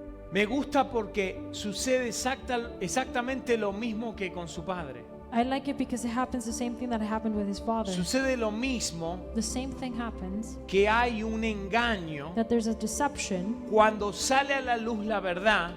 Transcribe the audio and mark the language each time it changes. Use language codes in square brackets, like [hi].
[es] Me gusta porque sucede exactamente lo mismo que con su padre. [en] I like it because it happens the same thing that happened with his father. [es] Sucede lo mismo, [en] The same thing happens, [es] que hay un engaño. [en] that there's a deception. [es] Cuando sale a la luz la verdad,